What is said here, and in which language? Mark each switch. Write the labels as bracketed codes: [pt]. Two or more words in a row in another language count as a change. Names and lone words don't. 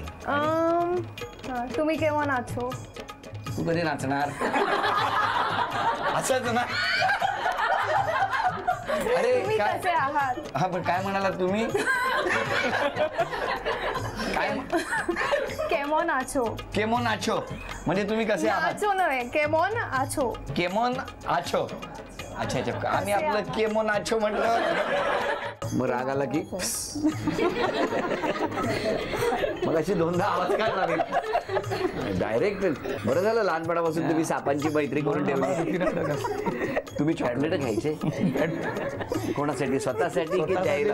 [mr] तुम्ही केव्हा नाचो. तू कधी नाचणार. असंच ना. अरे तुम्ही काय. कसे आहात. हा, पण काय म्हणाला तुम्ही. काय. [bn] কেমন আছো. কেমন আছো [mr] म्हणजे तुम्ही कसे आहात. आछो नव्हे, [bn] কেমন আছো. কেমন আছো. [mr] अच्छा अच्छा, आम्ही आपलं [bn] কেমন আছো [mr] म्हटलं. मग राग आला की मग अशी 2दा आवाज काय लागेल डायरेक्ट. बरं झालं लहानपणापासून तुम्ही सापांची मैत्री करून ठेवली. तुम्ही चॉकलेट खायचे कोणासाठी, स्वतःसाठी की द्यायला.